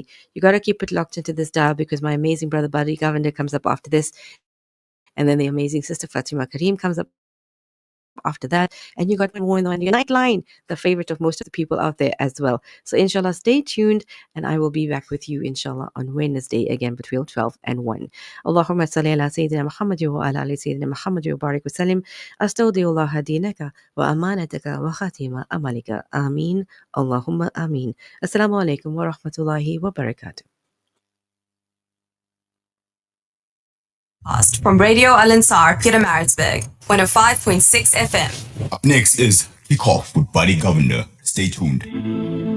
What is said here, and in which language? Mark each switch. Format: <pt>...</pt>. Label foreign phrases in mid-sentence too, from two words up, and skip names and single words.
<en>You got to keep it locked into this dial, because my amazing brother Buddy Governor comes up after this. And then the amazing sister Fatima Kareem comes up after that. And you got more on your Nightline, the favorite of most of the people out there as well. So inshallah, stay tuned, and I will be back with you inshallah on Wednesday again between 12 and 1.</en> <ar>اللهم صل على سيدنا محمد وعلى آل سيدنا محمد وبارك وسلم. أستودع الله دينك وأمانتك وخواتيم عملك. آمين. اللهم آمين. السلام عليكم ورحمة الله وبركاته.</ar> <en>From Radio Al Ansar, Pietermaritzburg, 105.6 FM. Up next is Kick Off with Buddy Governor. Stay tuned.</en>